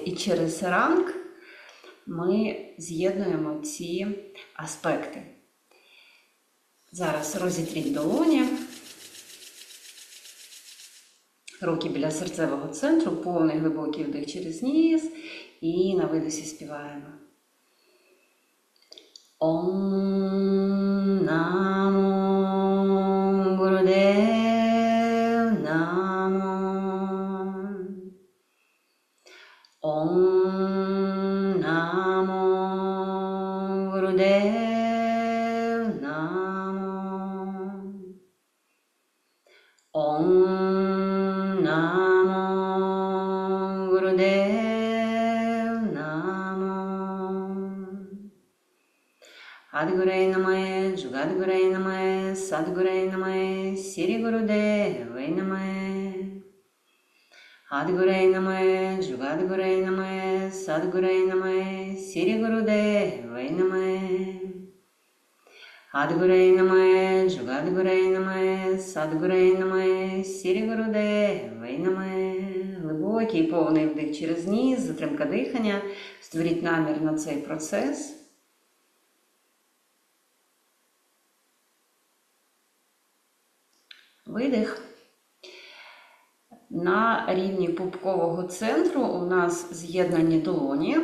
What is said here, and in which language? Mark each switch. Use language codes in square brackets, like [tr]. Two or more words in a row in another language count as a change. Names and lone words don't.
[uk] І через ранг ми з'єднуємо ці аспекти. Зараз розітріть долоні. Руки біля серцевого центру, повний глибокий вдих через ніс. І на видосі співаємо. [sa] ॐ नमो गुरुदेव नमो. ॐ नमो गुरुदेव नमो. ॐ नमो गुरुदेव. [pa] ਆਦਿਗੁਰੇ ਨਮਹ, ਜੁਗਾਦਿਗੁਰੇ ਨਮਹ, ਸਤਿਗੁਰੇ ਨਮਹ, ਸ੍ਰੀ ਗੁਰਦੇਵੇ ਨਮਹ. ਆਦਿਗੁਰੇ ਨਮਹ, ਜੁਗਾਦਿਗੁਰੇ ਨਮਹ, ਸਤਿਗੁਰੇ ਨਮਹ, ਸ੍ਰੀ ਗੁਰਦੇਵੇ ਨਮਹ. ਆਦਿਗੁਰੇ ਨਮਹ, ਜੁਗਾਦਿਗੁਰੇ ਨਮਹ, ਸਤਿਗੁਰੇ ਨਮਹ, ਸ੍ਰੀ ਗੁਰਦੇਵੇ ਨਮਹ. [uk] Глибокий повний вдих через ніс, затримка дихання. Створіть намір на цей процес. Видих. На рівні пупкового центру у нас з'єднані долоні.